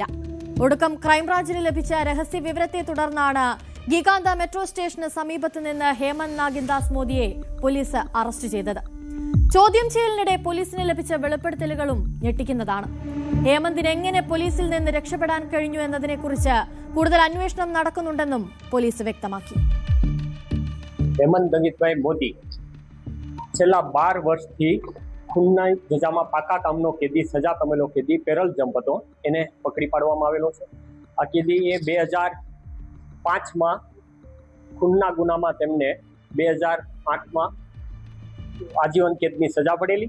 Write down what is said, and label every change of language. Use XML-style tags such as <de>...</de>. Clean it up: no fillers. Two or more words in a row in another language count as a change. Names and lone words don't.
<ml>ഒടുക്കം ക്രൈംബ്രാഞ്ചിന് ലഭിച്ച രഹസ്യ വിവരത്തെ തുടർന്നാണ് ഗിഗാന്ത മെട്രോ സ്റ്റേഷന് സമീപത്ത് നിന്ന് ഹേമന്ത് നാഗിൻദാസ് മോദിയെ പോലീസ് അറസ്റ്റ് ചെയ്തത്. ചോദ്യം ചെയ്യലിനിടെ പോലീസിന് ലഭിച്ച വെളിപ്പെടുത്തലുകളും ഞെട്ടിക്കുന്നതാണ്. ഹേമന്തിന് എങ്ങനെ പോലീസിൽ നിന്ന് രക്ഷപ്പെടാൻ കഴിഞ്ഞു എന്നതിനെക്കുറിച്ച് കൂടുതൽ അന്വേഷണം നടക്കുന്നുണ്ടെന്നും പോലീസ് വ്യക്തമാക്കി.</ml> <gu>હેમંત નાગિનભાઈ મોદી છેલ્લા 12 વર્ષથી ખૂનના સજામાં પાકા કામનો કેદી, સજા પામેલો કેદી</gu> <en>parole jump</en> <gu>હતો, એને પકડી પાડવામાં આવેલો છે. આ કેદીએ 2005માં ખૂનના ગુનામાં તેમને 2008માં આજીવન કેદની સજા પડેલી.</gu>